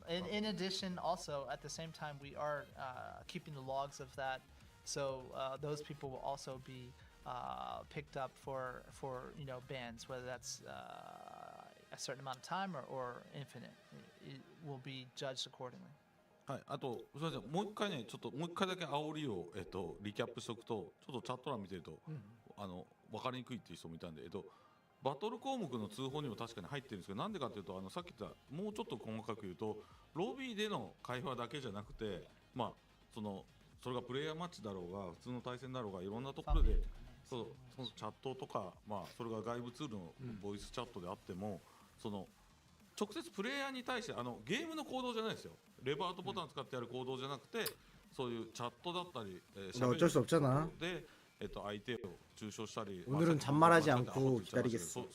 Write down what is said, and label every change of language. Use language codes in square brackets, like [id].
[en] In addition, also at the same time, we are keeping the logs of that, so those people will also be picked up for bans, whether that's a certain amount of time or infinite. It will be judged accordingly. [ja] はい、あとすみません、もう一回ね、ちょっともう一回だけ煽りをリキャップしておくと、ちょっとチャット欄見てると、分かりにくいっていう人もいたんで、バトル項目の通報にも確かに入ってるんですけど、なんでかっていうと、さっき言ったもうちょっと細かく言うと、ロビーでの会話だけじゃなくて、まあそれがプレイヤーマッチだろうが、普通の対戦だろうが、いろんなところで、そのチャットとか、まあそれが外部ツールのボイスチャットであっても、直接プレイヤーに対してゲームの行動じゃないですよ。レバーとボタン使ってやる行動じゃなくて、そういうチャットだったり、 [ko] 어쩔 수 없잖아. [ja] で、相手を中傷したり。 [ko] 오늘은 잔말하지 않고 기다리겠어.